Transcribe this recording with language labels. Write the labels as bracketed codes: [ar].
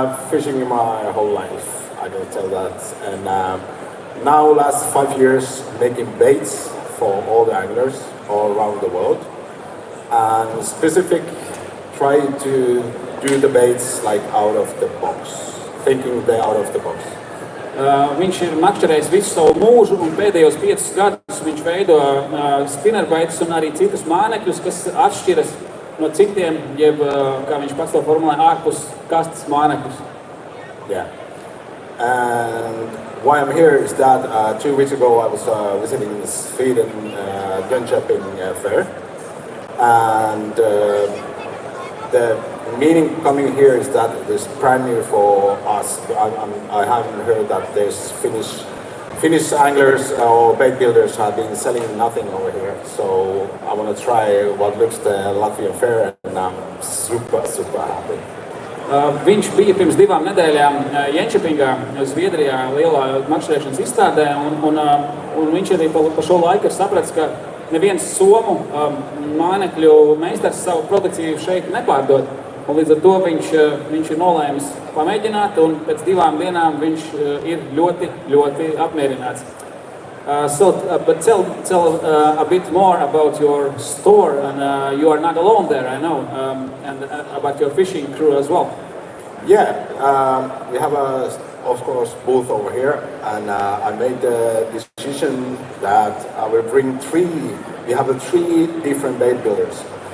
[en] Fishing my whole life, I can tell that. And now last 5 years making baits for all the anglers all around the world. And specific try to do the baits like out of the box, thinking they're out of the box. [lv] Viņš ir makšķerējis visu savu mūžu, un pēdējos 5 gadus viņš veido spinerbaitus un arī citus mānekļus, kas atšķiras no citiem, jeb, kā viņš pats to formulē, ārpus kastes mānekļus. [en] Yeah. And why I'm here is that 2 weeks ago I was visiting Sweden Jönköping fair, and the meaning coming here is that it's brand new for us. I haven't heard that there's Finnish anglers or bait builders have been selling nothing over here. So I want to try what looks the Latvian fair, and I'm super happy. [lv] Viņš bija pirms 2 nedēļām Jönköpingā, Zviedrijā, lielā makšķerēšanas izstādē, un viņš arī pa šo laiku ir sapratis, ka neviens somu mānekļu meistars savu produkciju šeit nepārdod. Un līdz ar to viņš ir nolēmis pamēģināt, un pēc 2 dienām viņš ir ļoti apmierināts. [en] But tell a bit more about your store, and you are not alone there, I know, and about your fishing crew as well. Yeah, we have of course booth over here, and I made the decision that I will bring 3. We have 3 different bait builders.